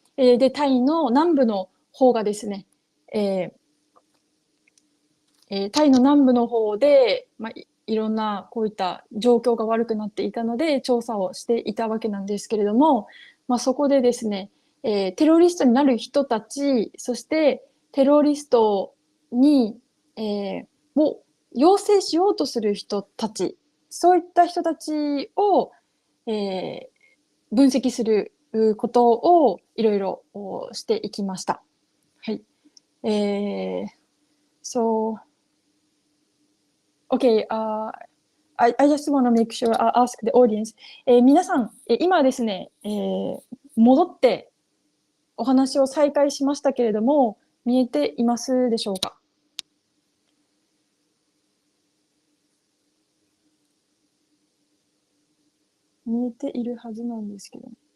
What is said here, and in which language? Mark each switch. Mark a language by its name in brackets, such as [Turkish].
[Japanese] で、タイの南部の方がですね、タイの南部の方で、いろんなこういった状況が悪くなっていたので調査をしていたわけなんですけれども、そこでですね、テロリストになる人たち、そしてテロリストに、を養成しようとする人たち、そういった人たちを、分析することをいろいろしていきました。はい。 [English] So, okay, I just want to make sure I ask the audience. [Japanese] 皆さん、今ですね、戻ってお話を再開しましたけれども、見えていますでしょうか？見えているはずなんですけど。